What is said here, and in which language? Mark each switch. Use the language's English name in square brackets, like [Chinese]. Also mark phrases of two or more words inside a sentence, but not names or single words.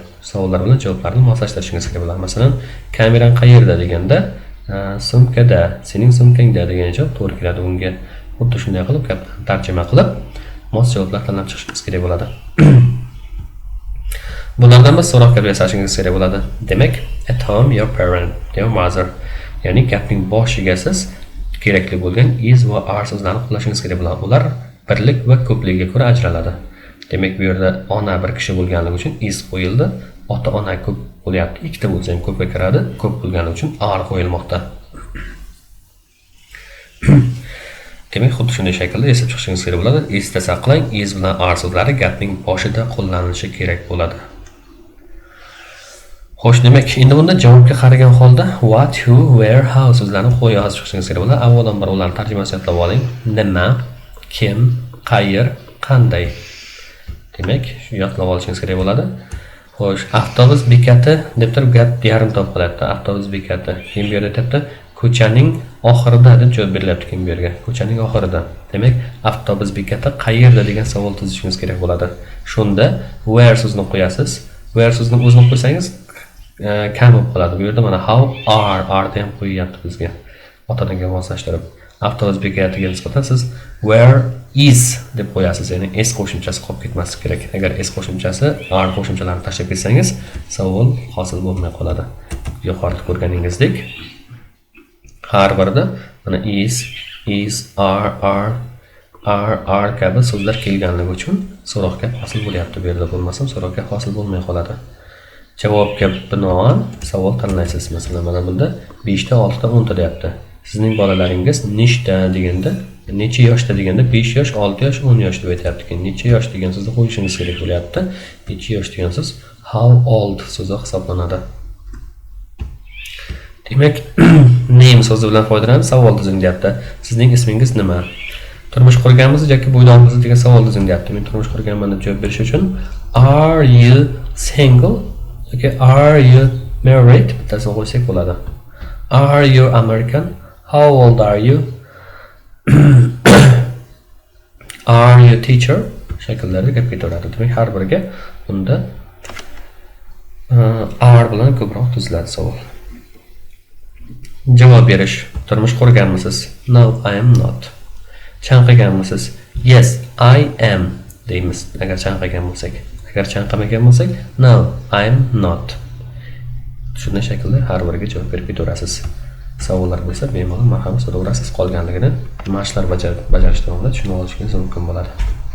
[Uzbek] Savollar bilan javoblarni moslashtirishingiz kerak bo'ladi. Masalan, kamerang qayerda deganda, sumkada, sening sumkangda degan javob to'g'ri keladi unga. Xuddi shunday qilib tarjima qilib, mos javoblar tanlab chiqishingiz kerak bo'ladi. Bulardan biz so'roq gap yasashingiz kerak bo'ladi. Demak, [English] at home your parent, your mother. [Uzbek] Ya'ni gapning boshiga siz kerakli bo'lgan is va are so'zlarini qo'llashingiz kerak bo'ladi. Ular birlik va ko'pligiga ko'ra ajraladi. Demak, bu yerda ona bir kishi bo'lganligi uchun is qo'yildi. Ota-ona ko'p bo'lyapti. Ikkita bo'lsa ham ko'pga kiradi. Ko'p bo'lgani uchun are qo'yilmoqda. Demak, xuddi shunday shaklda esib chiqishingiz kerak bo'ladi. Esda saqlang, is bilan are so'zlari gapning boshida qo'llanilishi kerak bo'ladi. Xo'sh, demak, endi bunda javobga qaragan holda [English] what, who, where, how [Uzbek] so'zlarini qo'yib yozib chiqishingiz kerak bo'ladi. Avvalambor ularni tarjimasini eslab oling. Nima, kim, qayer, qanday. Demak, shu yodlab olishingiz kerak bo'ladi. Xo'sh, avtobus bekati deb turib gap yarim top qilyapti. Avtobus bekati. Keyin bu yerda aytibdi, ko'chaning oxirida deb javob berilyapti keyin bu yerga. Ko'chaning oxirida. Demak, avtobus bekati qayerda degan savol tuzishingiz kerak bo'ladi. Shunda where so'zini qo'yasiz. Where so'zini o'zini qo'ysangiz kam bo'lib qoladi. Bu yerda mana [English] how, are [Uzbek] ham qo'yyapti bizga. Ota-onaga moslashtirib. Avtobus bekatiga nisbatan siz [English] where is [Uzbek] deb qo'yasiz. Ya'ni s qo'shimchasi qolib ketmasligi kerak. Agar s qo'shimchasi are qo'shimchalarini tashlab ketsangiz, savol hosil bo'lmay qoladi. Yuqorida ko'rganingizdek, har birida mana [English] is, are [Uzbek] kabi so'zlar kelganligi uchun so'roq gap hosil bo'lyapti. Bu yerda bo'lmasam so'roq gap hosil bo'lmay qoladi. Javobga binoan savol tanlaysiz. Masalan, mana bunda 5 ta, 6 ta, 10 ta deyapti. Sizning bolalaringiz nechta deganda, necha yoshda deganda 5 yosh, 6 yosh, 10 yosh deb aytayapti. Necha yosh degan so'zni qo'yishingiz kerak bo'lyapti. Necha yosh degan so'z [English] how old [Uzbek] so'zi hisoblanadi. Demak, name so'zi bilan foydalanib savol tuzing deyapti. Sizning ismingiz nima? Turmush qurganmisiz yoki bo'ydoqmisiz degan savol tuzing deyapti. Men turmush qurganman deb javob berish uchun [English] are you single? Okay, are you married? [Uzbek] Bittasini qo'ysak bo'ladi. [English] Are you American? How old are you? Are you teacher? [Uzbek] Shakllarda gap ketaveradi. Demak, har biriga bunda are bilan ko'proq tuziladi savol. Javob berish. Turmush qurganmisiz? [English] No, I am not. Chanqaganmisiz? Yes, I am deymiz. [Uzbek] Agar chanqagan bo'lsak. Agar chanqamagan bo'lsak, [English] no, I am not. [Uzbek] Shunday shaklda har biriga javob berib ketaverasiz. Savollar bo'lsa, bemalol marhamat so'raverasiz. Qolganligini mashqlar bajarish davomida tushunib olishingiz mumkin bo'ladi.